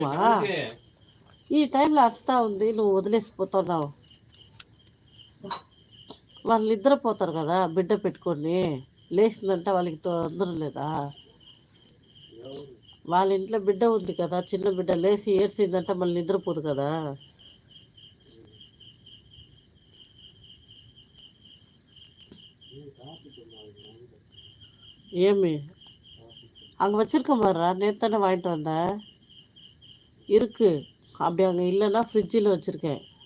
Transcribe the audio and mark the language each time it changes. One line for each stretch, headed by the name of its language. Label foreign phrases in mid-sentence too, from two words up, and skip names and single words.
Telugu: ఈ టైంలో అరుస్తా ఉంది, నువ్వు వదిలేసిపోతున్నావు. వాళ్ళు నిద్రపోతారు కదా బిడ్డ పెట్టుకొని, లేచిందంటే వాళ్ళకి తొందర లేదా? వాళ్ళ ఇంట్లో బిడ్డ ఉంది కదా, చిన్న బిడ్డ లేచి ఏడ్చిందంటే మళ్ళీ నిద్రపోదు కదా.
Tamil: ஏமி அங்கே வச்சிருக்க மாதிரா, நேத்தானே வாங்கிட்டு வந்தேன். இருக்கு, அப்படி அங்கே இல்லைன்னா ஃப்ரிட்ஜில் வச்சுருக்கேன்.